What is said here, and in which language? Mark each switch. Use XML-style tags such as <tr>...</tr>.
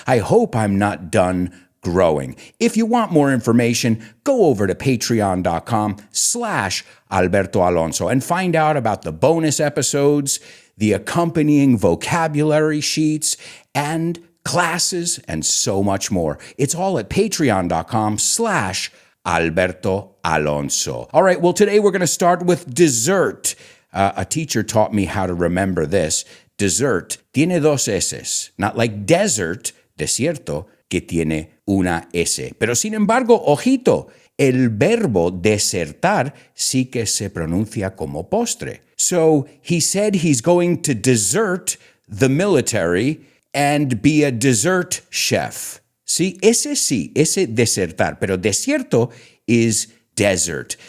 <en>I hope I'm not done growing. If you want more information, go over to patreon.com/Alberto Alonso and find out about the bonus episodes, the accompanying vocabulary sheets, and classes, and so much more. It's all at patreon.com/Alberto Alonso. All right, well, today we're going to start with dessert. A teacher taught me how to remember this.</en> <es>Dessert tiene dos S,</es> <en>not like desert,</en> <es>desierto, que tiene una S. Pero sin embargo, ojito, el verbo desertar sí que se pronuncia como postre.</es> <en>So he said he's going to desert the military and be a dessert chef.</en> <es>Sí, ese desertar, pero desierto</es> <en>is desert.</en>